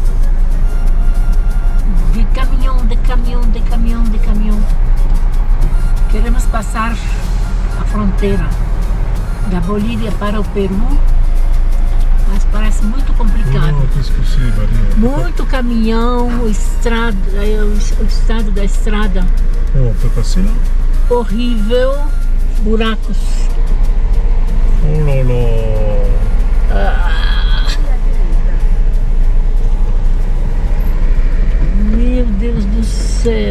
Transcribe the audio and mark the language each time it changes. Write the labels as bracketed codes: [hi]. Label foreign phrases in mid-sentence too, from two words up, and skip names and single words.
[fr] Des camions. [pt] Queremos passar a fronteira da Bolívia para o Peru, mas parece muito complicado. [fr] Oh, qu'est-ce que c'est, Maria? [pt] Muito caminhão, o estado da estrada. [fr] Oh, on peut passer là? [pt] Horrível, buracos. [fr] Oh là là. [pt] Meu Deus do céu.